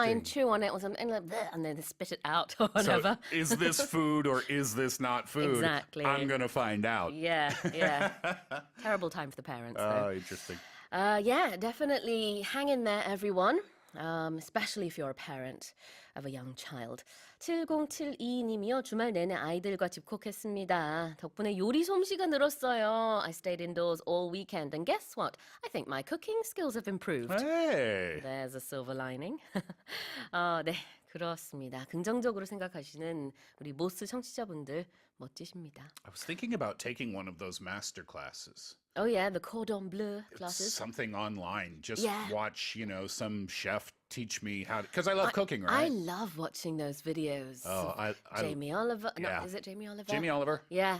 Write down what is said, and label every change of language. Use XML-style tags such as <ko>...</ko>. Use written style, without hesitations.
<en>Try and chew on it or something, like, bleh, and then they spit it out or whatever. So, is this food or is this not food? Exactly. I'm going to find out. Yeah. Terrible time for the parents, though. Oh, interesting. Yeah, definitely hang in there, everyone. Especially if you're a parent of a young child.</en> <ko>7072님이요. 주말 내내 아이들과 집콕했습니다. 덕분에 요리 솜씨가 늘었어요.</ko> <en>I stayed indoors all weekend, and guess what? I think my cooking skills have improved. Hey. There's a silver lining.</en> <ko>네, 그렇습니다. 긍정적으로 생각하시는 우리 모스 청취자분들 멋지십니다.</ko> <en>I was thinking about taking one of those master classes. Oh yeah, the cordon bleu classes. Something online. Just watch, some chef teach me how to, because I love cooking, I right? love watching those videos. Oh, of Jamie Oliver. No, is it Jamie Oliver? Jamie Oliver. Yeah.</en>